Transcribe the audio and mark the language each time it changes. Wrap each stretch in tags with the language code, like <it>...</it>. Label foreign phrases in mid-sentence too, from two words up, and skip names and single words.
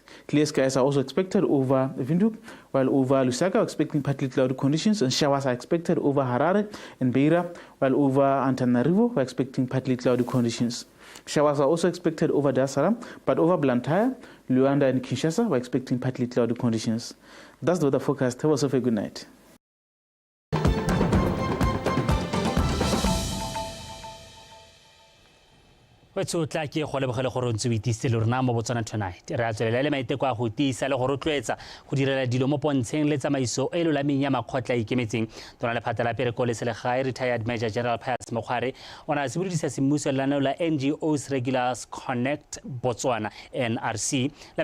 <en>Clear skies are also expected over Windhoek, while over Lusaka, we're expecting partly cloudy conditions, and showers are expected over Harare and Beira, while over Antananarivo, we're expecting partly cloudy conditions. Showers are also expected over Dar es Salaam, but over Blantyre, Luanda and Kinshasa, we're expecting partly cloudy conditions. That's the weather forecast. Have yourself a good night.</en> <tn>Wetso tla ke go lebogela gore ntse o itise le rena mo Botswana tonight. Re a tswelela le maiteko a go tiisa le go rotloetsa go direla dilo mo pontsheng le tsamaiso e lolameng ya makgotla a ikemetseng. Tona le phata la pereko le selegae retired Major General Pius Mokgware ona a sebodisa semmuso lenaneo la NGOs Regulars Connect Botswana NRC.</tn>